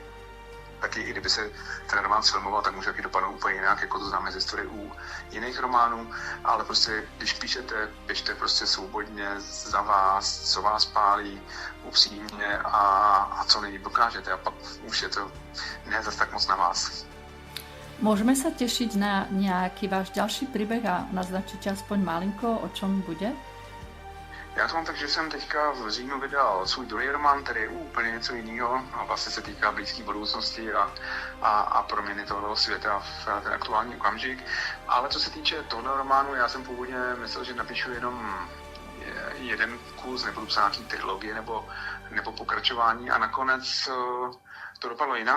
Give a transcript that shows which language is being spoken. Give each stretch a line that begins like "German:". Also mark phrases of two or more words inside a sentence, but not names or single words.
Czech: Taky i kdyby se ten román sfilmoval, tak může taky dopadnout úplně jinak, jako to známe z historie u jiných románů, ale prostě když píšete, pište prostě svobodně za vás, co vás pálí, upřímně a co nejlíp dokážete a pak už je to ne zas tak moc na vás.
Slovak: Môžeme sa tešiť na nejaký váš ďalší príbeh a naznačíte aspoň malinko, o čom bude?
Czech: Já to mám tak, že jsem teďka v říjnu vydal svůj druhý román, který je úplně něco jiného a vlastně se týká blízké budoucnosti a proměny tohoto světa v ten aktuální okamžik. Ale co se týče tohoto románu, já jsem původně myslel, že napíšu jenom jeden kus, nebudu psát nějaký trilogie nebo pokračování a nakonec to dopadlo jinak.